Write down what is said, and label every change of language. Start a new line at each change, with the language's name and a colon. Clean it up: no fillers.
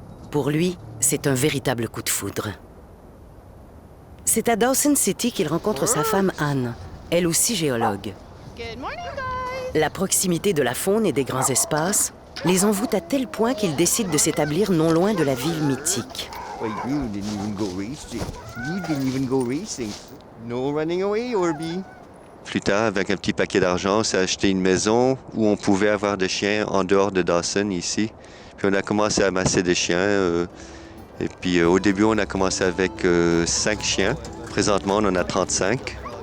French: Pour lui, c'est un véritable coup de foudre. C'est à Dawson City qu'il rencontre sa femme Anne, elle aussi géologue. La proximité de la faune et des grands espaces les envoûte à tel point qu'ils décident de s'établir non loin de la ville mythique.
English: Wait, you didn't even go racing. You didn't even go racing. No running away, Orby.
French: Plus tard, avec un petit paquet d'argent, on s'est acheté une maison où on pouvait avoir des chiens en dehors de Dawson, ici. Puis on a commencé à amasser des chiens. Et puis au début, on a commencé avec 5 chiens. Présentement, on en a 35.